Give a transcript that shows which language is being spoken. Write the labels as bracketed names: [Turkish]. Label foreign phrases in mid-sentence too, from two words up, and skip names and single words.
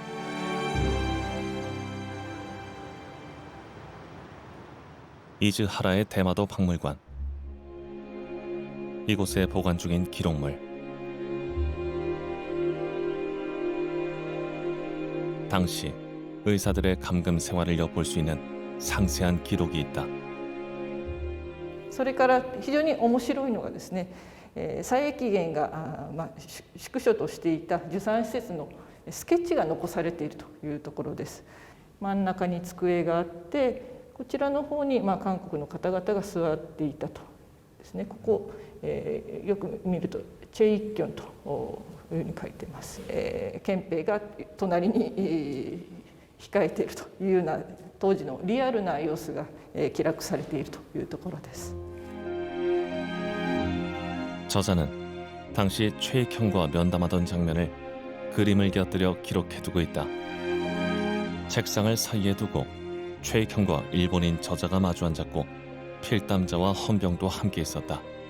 [Korean] 이즈하라의 대마도 박물관. 이곳에 보관 중인 기록물. 당시 의사들의 감금 생활을 엿볼 수 있는 상세한 기록이 있다. [Japanese] それから非常に面白いのがですね、佐伯源が宿所としていた受産施設のスケッチが残されているというところです。真ん中に机があって、こちらの方に韓国の方々が座っていたとですね。ここ、よく見るとチェイキョンというふうに書いています。憲兵が隣に控えているというような当時のリアルな様子が記録されているというところです。 [Korean] 저자는 당시 최익형과 면담하던 장면을 그림을 곁들여 기록해두고 있다. 책상을 사이에 두고 최익형과 일본인 저자가 마주 앉았고 필담자와 헌병도 함께 있었다.